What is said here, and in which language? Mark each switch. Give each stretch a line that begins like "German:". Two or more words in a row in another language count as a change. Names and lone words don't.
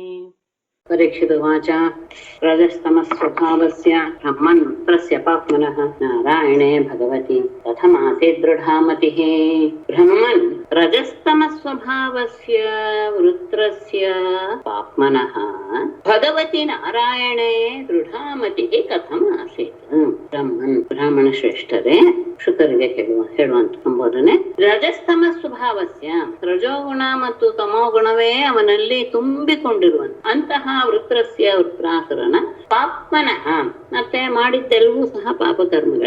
Sanskrit: परीक्षितुवाच रजस्तमस्वभावस्य ब्रह्मन्त्रस्य पाप्मनः नारायणे भगवति कथमासीत् दृढा मतिः। ब्रह्मन् रजस्तमस्वभावस्य वृत्रस्य पाप्मनः भगवति नारायणे दृढा मतिः कथम् आसीत्।
Kannada: ಬ್ರಹ್ಮನ್ ಬ್ರಾಹ್ಮಣ ಶ್ರೇಷ್ಠರೇ ಶುಕರಿಗೆ ಹೇಳುವಂತ ಸಂಬೋಧನೆ.
Sanskrit: ರಜಸ್ತಮ ಸ್ವಭಾವಸ್ಯ
Kannada: ರಜೋಗುಣ ಮತ್ತು ತಮೋಗುಣವೇ ಅವನಲ್ಲಿ ತುಂಬಿಕೊಂಡಿರುವಂತ ಅಂತಹ ವೃತ್ರಸ್ಯ ವೃತ್ರಾಸುರನ ಪಾಪ್ಮನಃ ಮತ್ತೆ ಮಾಡಿದ್ದೆಲ್ಲವೂ ಸಹ ಪಾಪಕರ್ಮಗಳೇ.